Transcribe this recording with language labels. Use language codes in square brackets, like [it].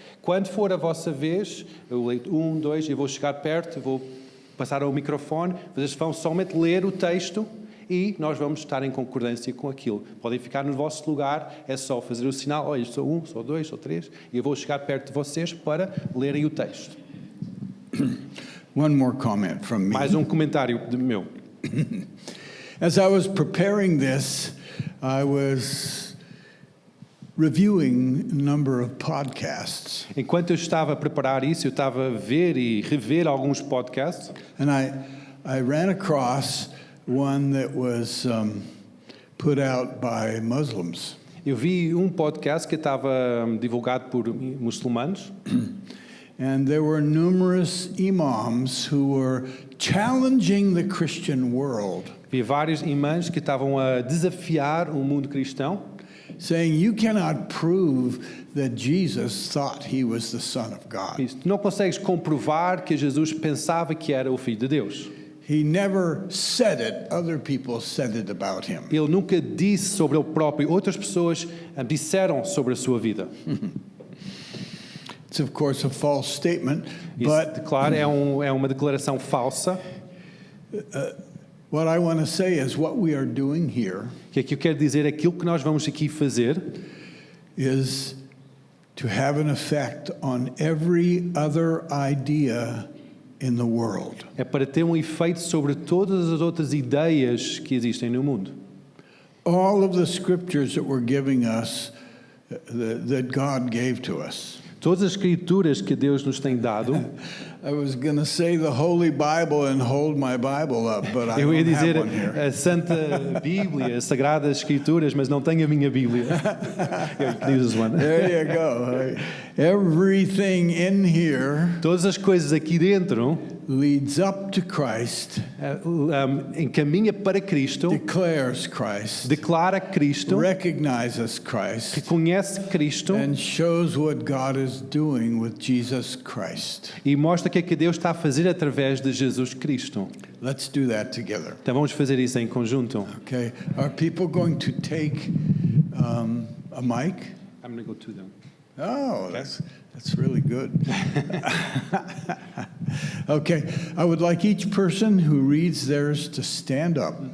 [pt] Quando for a vossa vez, eu leio 1, 2, eu vou chegar perto, vou passar ao microfone, vocês vão somente ler o texto e nós vamos estar em concordância com aquilo. Podem ficar no vosso lugar, é só fazer o sinal, olha, sou 1, sou 2, sou 3, e eu vou chegar perto de vocês para lerem o texto. [en] One more comment from me. [pt] Mais comentário meu. [en] As I was preparing this, I was reviewing a number of podcasts. [pt] Enquanto eu estava a preparar isso, eu estava a ver e rever alguns podcasts. [en] And I ran across one that was put out by Muslims. [pt] Eu vi podcast que estava divulgado por muçulmanos. [en] And there were numerous imams who were challenging the Christian world, [pt] Vi vários imãs que estavam a desafiar o mundo cristão, [en] saying you cannot prove that Jesus thought he was the Son of God. [pt] Tu não consegues comprovar que Jesus pensava que era o Filho de Deus. [en] He never said it, other people said it about him. [pt] Ele nunca disse sobre ele próprio, outras pessoas disseram sobre a sua vida. [en] It's of course a false statement, [pt] Isso, [en] but [pt] claro, é uma declaração falsa. [en] what I want to say is what we are doing here [pt] Que aqui eu quero dizer, aquilo que nós vamos aqui fazer [en] is to have an effect on every other idea in the world. [pt] é para ter um efeito sobre todas as outras ideias que existem no mundo. [en] All of the scriptures that we're giving us, that God gave to us. [pt] Todas as escrituras que Deus nos tem dado, [en] I was going to say the Holy Bible and hold my Bible up, but I [pt] eu ia [en] don't have [pt] dizer [en] one here. [pt] a Santa Bíblia, as Sagradas Escrituras, mas não tenho a minha Bíblia. Eu uso [en] one. There you go. Everything in here [pt] Todas as coisas aqui dentro [en] leads up to Christ, [pt] encaminha para Cristo, [en] declares Christ, [pt] declara Cristo, [en] recognizes Christ, [pt] reconhece Cristo [en] and shows what God is doing with Jesus Christ. [pt] e mostra o que é que Deus está a fazer através de Jesus Cristo. [en] Let's do that together. [pt] Então vamos fazer isso em conjunto. [en] Okay. Are people going to take a mic? I'm going to go to them. Oh, That's really good. Okay, I would like each person who reads theirs to stand up